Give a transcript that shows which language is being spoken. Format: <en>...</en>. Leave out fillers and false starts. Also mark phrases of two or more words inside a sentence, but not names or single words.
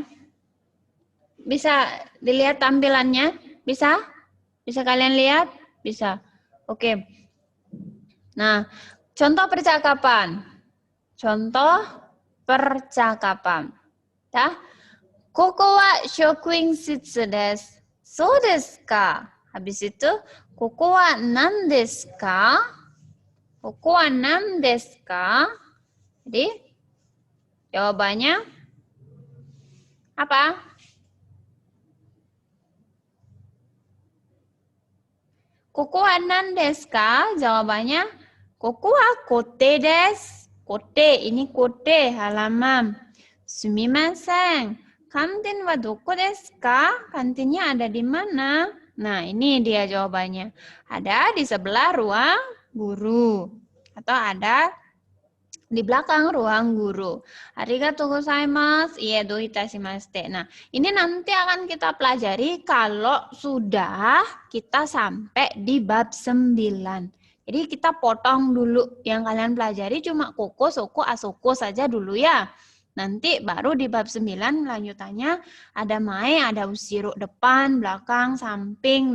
<id>Bisa dilihat tampilannya? Bisa? Bisa kalian lihat? Bisa. Oke. Nah, contoh percakapan. Contoh percakapan. Ya.</id> <ja>ここは職員室です. そうですか?</ja> <id>Habis itu,</id> <ja>ここは何ですか? ここは何ですか?</ja> <id>Jadi, jawabannya apa?</id> <ja>ここは何ですか? Jawabannya, ここは校庭です.</ja> <id>Kote, ini kote, halaman. Sumimasen.</id> <ja>カンティンはどこですか?</ja> <id>Kantinnya ada di mana? Nah, ini dia jawabannya. Ada di sebelah ruang guru. Atau ada di belakang ruang guru.</id> <ja>ありがとうございます。いいえ、どういたしまして.</ja> <id>Nah, ini nanti akan kita pelajari kalau sudah kita sampai di bab 9. Jadi kita potong dulu yang kalian pelajari cuma</id> <ja>ここ、そこ、あそこ</ja> <id>saja dulu ya. Nanti baru di bab 9 lanjutannya ada mae, ada ushiro depan, belakang, samping.</id>